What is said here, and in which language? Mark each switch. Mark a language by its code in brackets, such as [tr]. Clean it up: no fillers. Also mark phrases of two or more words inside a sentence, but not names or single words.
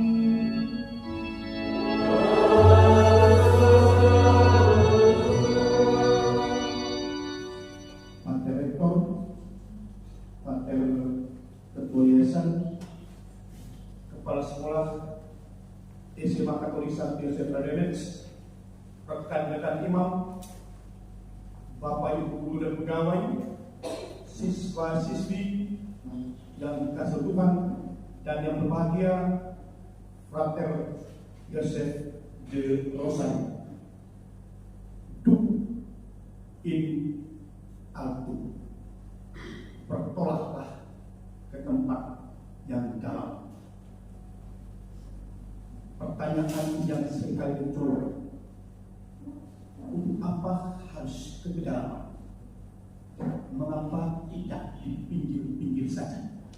[id] Pater Rektor, Pater Ketua Yayasan, Kepala Sekolah SMA Katolik Sankt Yosef Radenets, rekan-rekan imam, Bapak Ibu guru dan pegawai, siswa-siswi yang dikasih Tuhan, dan yang berbahagia Frater Joseph de Rosario. [la] Duk in altu, [id] bertolaklah ke tempat yang dalam. Pertanyaan yang seringkali muncul, untuk apa harus ke kedalaman? Mengapa tidak di pinggir-pinggir saja?